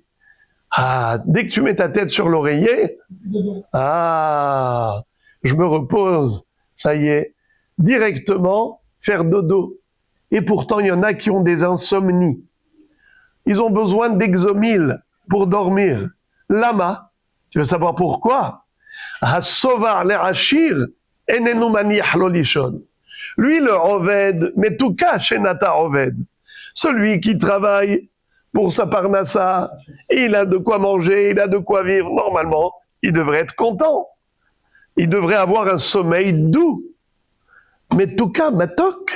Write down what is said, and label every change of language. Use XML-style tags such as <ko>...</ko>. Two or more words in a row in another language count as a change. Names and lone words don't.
<fr>Ah, dès que tu mets ta tête sur l'oreiller, ah, je me repose. Ça y est, directement, faire dodo. Et pourtant, il y en a qui ont des insomnies. Ils ont besoin d'Exomil pour dormir. Lama, tu veux savoir pourquoi?</fr> <he>השבע לעשיר איננו מניח לו לישון.</he> <fr>Lui, le</fr> <he>עובד מתוקה שנת עובד.</he> <fr>Celui qui travaille pour sa parnassa, il a de quoi manger, il a de quoi vivre. Normalement, il devrait être content. Il devrait avoir un sommeil doux.</fr> <he>מתוקה מתוק.</he>